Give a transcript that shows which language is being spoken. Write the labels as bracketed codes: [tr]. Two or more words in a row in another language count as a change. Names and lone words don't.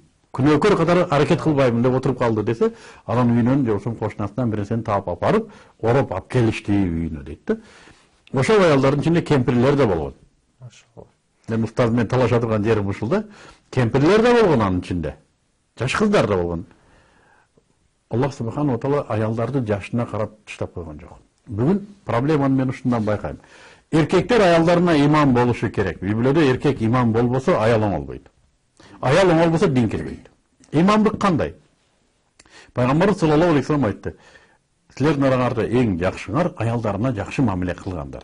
[ky] Күнөөкөр катары аракет кылбаймын деп отуруп калды десе, анан үйүнөн же ошон кошунасынан бир нерсени таап апарып, ороп алып келишти үйүнө дейт да. Ошол аялдардын ичинде кемпирлер да болгон. Машалла. Мен устаз менен талаша турган жерим ушул да. Кемпирлер да болгон анын ичинде. Жаш кыздар да болгон. [ar] الله سبحانه وتعالى [ky] аялдарды жашына карап таштап койгон жок. Бүгүн проблеманы мен ушундан байкайм. Эркектер аялдарына иман болушу керек. Үй бүлөдө эркек иман болбосо аял оңолбойт. Аял оңолбосо дин кирбейт. Имандык кандай? Пайгамбар [ar] صلى الله عليه وسلم [ky] айтты: "Силердин араңарда эң жакшыңар аялдарына жакшы мамиле кылгандар.